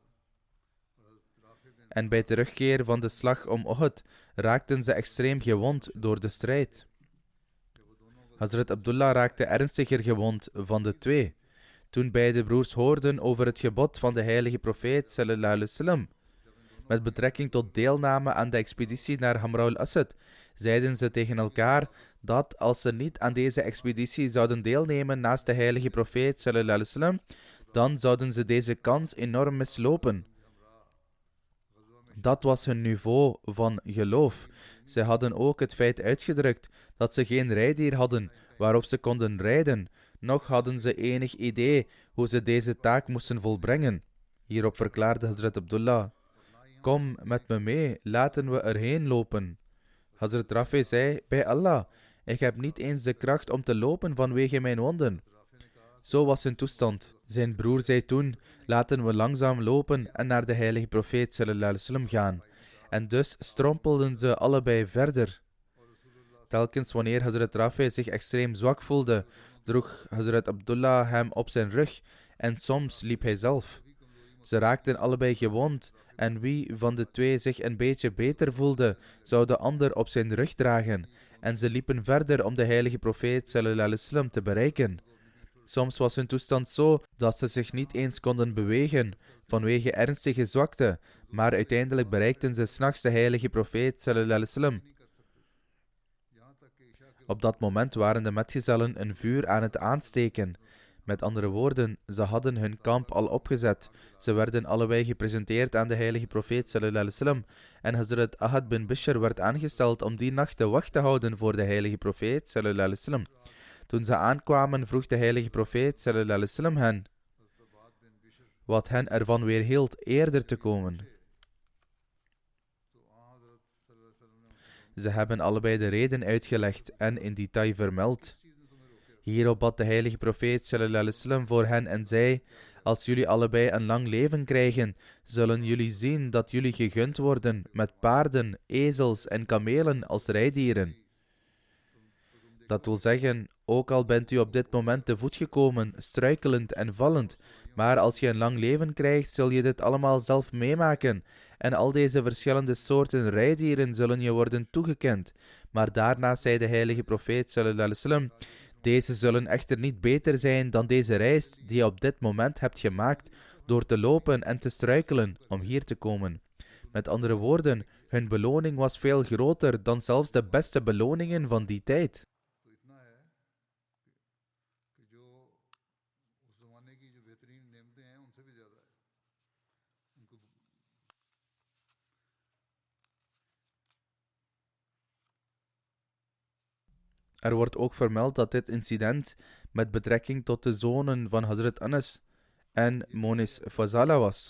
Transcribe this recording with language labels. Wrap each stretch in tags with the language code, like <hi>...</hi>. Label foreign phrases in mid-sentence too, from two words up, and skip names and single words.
<nl>En bij terugkeer van de slag om Uhud raakten ze extreem gewond door de strijd. Hazrat Abdullah raakte ernstiger gewond van de 2. Toen beide broers hoorden over het gebod van de heilige profeet</nl> <ar>صلى الله عليه وسلم</ar> <nl>met betrekking tot deelname aan de expeditie naar Hamra al-Asad, zeiden ze tegen elkaar dat als ze niet aan deze expeditie zouden deelnemen naast de heilige profeet</nl> <ar>صلى الله عليه وسلم,</ar> <nl>dan zouden ze deze kans enorm mislopen. Dat was hun niveau van geloof. Ze hadden ook het feit uitgedrukt dat ze geen rijdier hadden waarop ze konden rijden, noch hadden ze enig idee hoe ze deze taak moesten volbrengen. Hierop verklaarde Hazrat Abdullah: kom met me mee, laten we erheen lopen. Hazrat Rafi zei: bij Allah, ik heb niet eens de kracht om te lopen vanwege mijn wonden. Zo was hun toestand. Zijn broer zei toen: laten we langzaam lopen en naar de heilige profeet</nl> <ar>صلى الله عليه وسلم</ar> <nl>gaan. En dus strompelden ze allebei verder. Telkens wanneer Hazrat Rafi zich extreem zwak voelde, droeg Hazrat Abdullah hem op zijn rug en soms liep hij zelf. Ze raakten allebei gewond en wie van de 2 zich een beetje beter voelde, zou de ander op zijn rug dragen. En ze liepen verder om de heilige profeet</nl> <ar>صلى الله عليه وسلم</ar> <nl>te bereiken. Soms was hun toestand zo dat ze zich niet eens konden bewegen vanwege ernstige zwakte, maar uiteindelijk bereikten ze 's nachts de heilige profeet</nl> <ar>صلى الله عليه وسلم.</ar> <nl>Op dat moment waren de metgezellen een vuur aan het aansteken. Met andere woorden, ze hadden hun kamp al opgezet. Ze werden allebei gepresenteerd aan de heilige profeet</nl> <ar>صلى الله عليه وسلم</ar> <nl>en Hazrat Ahad bin Bishr werd aangesteld om die nacht de wacht te houden voor de heilige profeet</nl> <ar>صلى الله عليه وسلم.</ar> <nl>Toen ze aankwamen, vroeg de heilige profeet</nl> <ar>صلى الله عليه وسلم</ar> <nl>hen wat hen ervan weerhield eerder te komen. Ze hebben allebei de reden uitgelegd en in detail vermeld. Hierop bad de heilige profeet</nl> <ar>صلى الله عليه وسلم</ar> <nl>voor hen en zei: als jullie allebei een lang leven krijgen, zullen jullie zien dat jullie gegund worden met paarden, ezels en kamelen als rijdieren. Dat wil zeggen, ook al bent u op dit moment te voet gekomen, struikelend en vallend, maar als je een lang leven krijgt, zul je dit allemaal zelf meemaken. En al deze verschillende soorten rijdieren zullen je worden toegekend. Maar daarna zei de heilige profeet</nl> <ar>صلى الله عليه وسلم:</ar> <nl>deze zullen echter niet beter zijn dan deze reis die je op dit moment hebt gemaakt door te lopen en te struikelen om hier te komen. Met andere woorden, hun beloning was veel groter dan zelfs de beste beloningen van die tijd. Er wordt ook vermeld dat dit incident met betrekking tot de zonen van Hazrat Anas en Monis Fazala was.</nl>